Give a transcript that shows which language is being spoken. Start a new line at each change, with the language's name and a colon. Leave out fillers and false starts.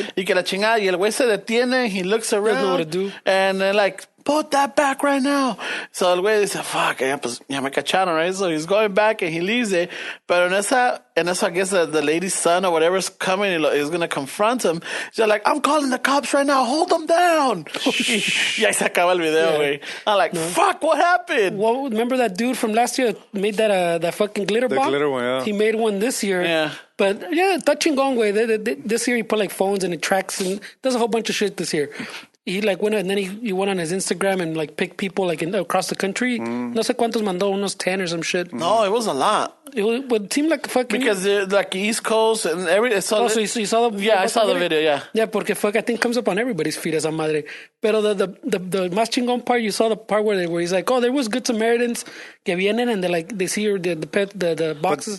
Spanish: Y que la chingada, y el güey se detiene,
English: he looks around, know what to do. And they're like, put that back right now. So el güey dice, fuck,
Spanish: ya me cacharon,
English: right? So he's going back and he leaves it. But
Spanish: en eso,
English: I guess the lady's son or whatever is coming, is going to confront him. She's like, I'm calling the cops right now. Hold them down.
Spanish: Y ahí se acaba el video, güey.
English: I'm like, fuck, what happened? Well, remember that dude from last year that made that fucking glitter bomb? The glitter one, yeah. He made one this year. Yeah. But yeah, touching on way. This year he put like phones and it tracks and does a whole bunch of shit this year. He like went and then he went on his Instagram and like picked people like across the country.
Spanish: No sé cuántos mandó, unos 10
English: or some shit. No, it was a lot. It would seem like fucking because they're like East Coast and every. So you saw the I saw the video. Yeah. Yeah, porque fuck, I think comes up on everybody's feed
Spanish: esa madre.
English: Pero the más chingón part, you saw the part where he's like, oh, there was good Samaritans
Spanish: que vienen
English: and they see the boxes.